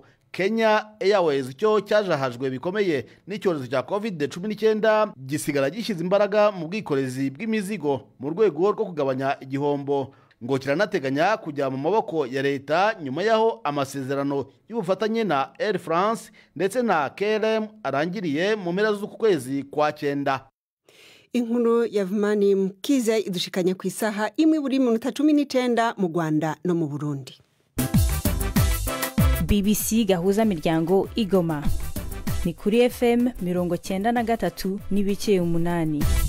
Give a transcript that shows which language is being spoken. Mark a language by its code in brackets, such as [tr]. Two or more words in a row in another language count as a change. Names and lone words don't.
[rw] Kenya Airways cyo cyajahajwe bikomeye n'icyorezo cya COVID-19 gisigara gishyize imbaraga mu bwikorezi bw'imizigo mu rwego rwo kugabanya igihombo, ngo kiranateganya kujya mu maboko ya leta nyuma yaho amasezerano y'ubufatanye na Air France ndetse na KLM arangiriye mu mpera z'uku kwezi kwa 9. [rn] Inkuru ya Vumani Mkize idushikanye ku isaha imwe buri minota 19 mu Rwanda no mu Burundi. BBC gahuza miryango Igoma ni kuri FM 93 n'ibice 8.